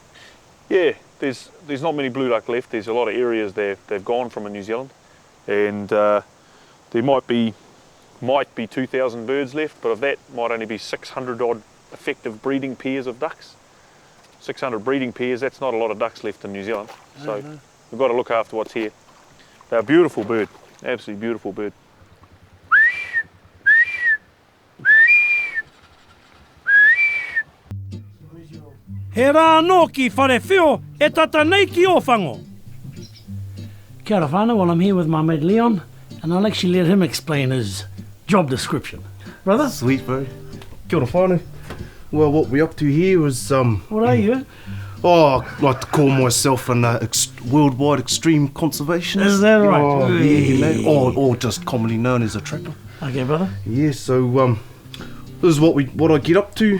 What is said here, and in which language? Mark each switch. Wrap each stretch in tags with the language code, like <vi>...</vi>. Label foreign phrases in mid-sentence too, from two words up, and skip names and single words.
<en>Yeah, there's not many blue duck left. There's a lot of areas they've gone from in New Zealand, and there might be 2,000 birds left, but of that might only be 600 odd effective breeding pairs of ducks. 600 breeding pairs, that's not a lot of ducks left in New Zealand. So we've got to look after what's here. They're a beautiful bird, absolutely beautiful bird.</en> <mi>He rā anō ki whare whio, e tata nei ki o whango. Kia ora whānau,</mi> <en>well, I'm here with my mate Leon, and I'll actually let him explain his job description. Brother? Sweet, bro.</en> <mi>Kia ora whānau.</mi> <en>Well, what we're up to here is... What are you? Oh, I like to call myself an worldwide extreme conservationist. Is that right? Oh, yeah, you know, or just commonly known as a trapper. Okay, brother. Yeah, so this is what I get up to.</en>